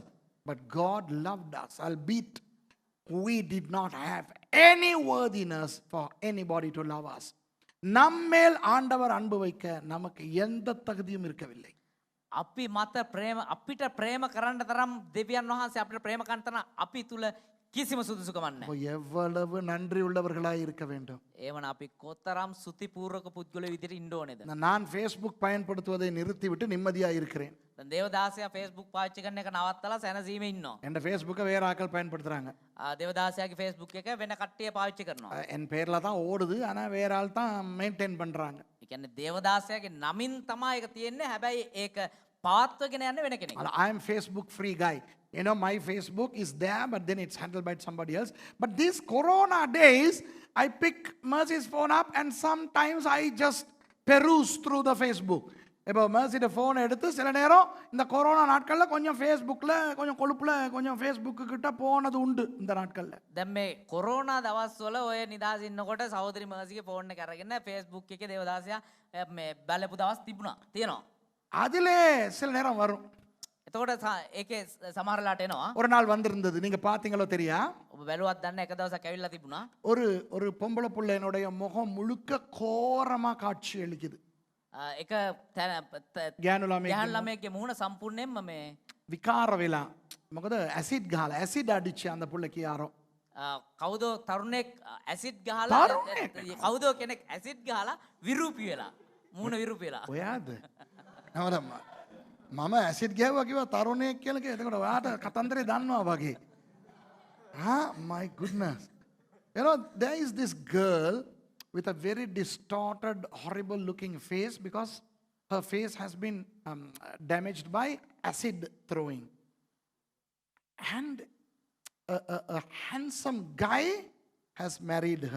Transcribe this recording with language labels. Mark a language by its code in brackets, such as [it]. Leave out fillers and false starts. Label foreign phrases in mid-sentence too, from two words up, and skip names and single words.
[en] But God loved us, albeit we did not have any worthiness for anybody to love us. [ta] நம்மேல் ஆண்டவர் அன்பு வைக்க நமக்கு எந்த தகுதியும் இருக்கவில்லை. [si] අපි මත ප්‍රේම අපිට ප්‍රේම කරන්න තරම් දෙවියන් වහන්සේ අපිට ප්‍රේම කරන තරම් අපි තුල කිසිම සුදුසුකමක් නැහැ. [ta] எவ்வளவு நன்றி உள்ளவர்களாய் இருக்க வேண்டும். [si] ඒවන අපි කොතරම් සුතිපූර්වක පුද්ගලයෝ විදිහට ඉන්න ඕනේද? [ta] நான் ஃபேஸ்புக் பயன்படுத்துவதை நிறுத்திவிட்டு நிம்மதியாக இருக்கிறேன். [si] දැන් දේවදාසයා Facebook පාවිච්චි කරන එක නවත්තලා සැනසීමේ ඉන්නවා. [ta] என் ஃபேஸ்புக்கை வேற ஆட்கள் பயன்படுத்துறாங்க. [si] දේවදාසයාගේ Facebook එක වෙන කට්ටිය පාවිච්චි කරනවා. [ta] என் பேர்ல தான் ஓடுது, ஆனா வேற ஆள் தான் மெயின்டைன் பண்றாங்க. [si] ඒ කියන්නේ දේවදාසයාගේ නමින් තමයි ඒක තියෙන්නේ. හැබැයි ඒක පවත්වගෙන යන්නේ වෙන කෙනෙක්. [en] I am Facebook free guy. You know, my Facebook is there, but then it's handled by somebody else. But these corona days, I pick Mercy's phone up and sometimes I just peruse through the Facebook. [ta] இப்போ Mercy's ஃபோன் எடுத்து சில நேரம் இந்த கொரோனா நாட்களில் கொஞ்சம் ஃபேஸ்புக்கில் கொஞ்சம் கொழுப்பில் கொஞ்சம் ஃபேஸ்புக்கு கிட்ட போனது உண்டு இந்த நாட்களில். [si] දැන් මේ කොරෝනා දවස්වල ඔය නිදාස් ඉන්නකොට සහෝදරි මර්සිගේ ෆෝන් එක අරගෙන Facebook එකේ දේවදාසයා මේ බලපු දවස් තියෙනවා. [ta] அதிலே சில நேரம் வரும். [si] එතකොට ඒකේ සමහරලාට එනවා. [ta] ஒரு நாள் வந்திருந்தது, நீங்க பாத்தீங்களோ தெரியா? [si] ඔබ බැලුවත් දන්න එක දවසක් ඇවිල්ලා තිබුණා. [ta] ஒரு பொம்பளை பிள்ளையினுடைய முகம் முழுக்க கோரமா காட்சி அளிக்குது. [si] එක ගෑනු ළමයෙක්ගේ මුහුණ සම්පූර්ණයෙන්ම මේ විකාර වෙලා. මොකද ඇසිඩ් ගහලා ඇසිඩ් අඩිච්ච [ta] அந்த புள்ளைக்கு யாரோ. [si] කවුදෝ තරුණෙක් ඇසිඩ් ගහලා කවුදෝ කෙනෙක් ඇසිඩ් ගහලා විරූපී වෙලා මුහුණ විරූපී වෙලා. ඔයාද? මම ඇසිඩ් ගෑවුවා කිව්වා තරුණයෙක් කියලා කිව්වා. එතකොට ඔයාට කතන්දරේ දන්නවා වගේ. [en] My goodness. You know, there is this girl with a very distorted, horrible looking face because her face has been damaged by acid throwing. And a handsome guy has married her.